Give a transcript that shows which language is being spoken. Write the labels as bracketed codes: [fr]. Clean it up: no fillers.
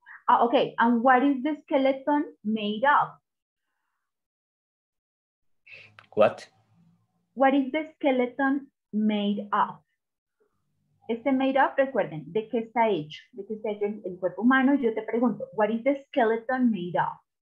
[en] Okay, and what is the skeleton made of? What? What is the skeleton made of? [es] Este [en] made of, [es] recuerden, ¿de qué está hecho? ¿De qué está hecho el cuerpo humano? Yo te pregunto, [en] what is the skeleton made of?